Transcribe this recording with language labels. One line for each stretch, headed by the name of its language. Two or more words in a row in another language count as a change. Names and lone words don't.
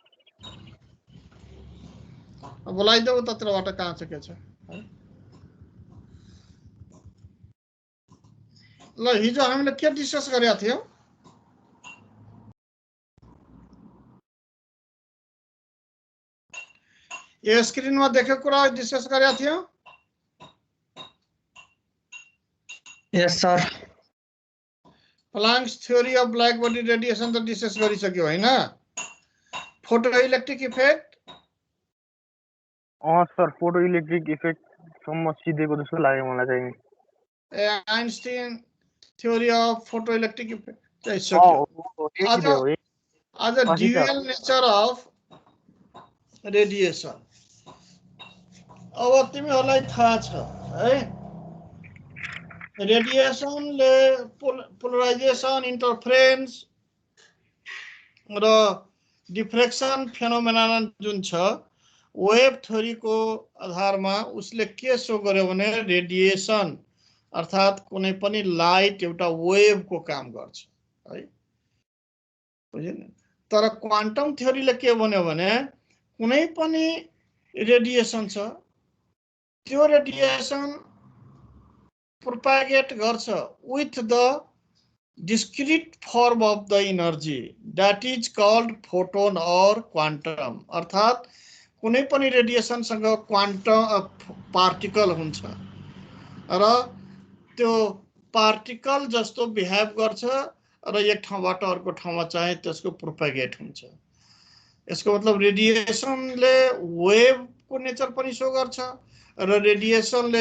Nepali: बोलाइदेऊ तत्रबाट कहाँ छ के छ ल हिजो हामीले के डिस्कस गरेका थियौं यो स्क्रिनमा देखेको कुरा डिस्कस गरेका थियौं
English: yes sir Planck's theory of black body radiation
Nepali: त डिस्कस गरिसक्यो हैन
English: photo electric effect
Nepali: सर
English: photo electric effect
Nepali: सम्म सिधेको जस्तो लाग्यो मलाई चाहिँ
English: Einstein theory of photo electric effect
Nepali: चाहिँ सक्यो आज
English: dual nature of radiation
Nepali: अब तिमीहरूलाई थाहा छ है रेडिएशन ले
English: polarization interference
Nepali: र
English: diffraction phenomena
Nepali: जुन छ
English: wave theory
Nepali: को आधार में उसले के शो गर्यो भने रेडिएशन अर्थात कुनै पनि लाइट एउटा वेव को काम गर्छ है बुझ्यौ नि तर क्वान्टम थ्योरीले के भन्यो भने कुनै पनि रेडिएशन छ त्यो रेडिएशन प्रोपागेट गर्छ
English: with the discrete form of the energy that is called photon or quantum
Nepali: अर्थात कुनै पनि रेडिएशन सँग
English: quantum particle
Nepali: हुन्छ र त्यो पार्टिकल जस्तो बिहेभ गर्छ र एक ठाउँबाट अर्को ठाउँमा चाहिँ त्यसको प्रोपागेट हुन्छ यसको मतलब रेडिएशनले वेव को नेचर पनि शो गर्छ र रेडिएशनले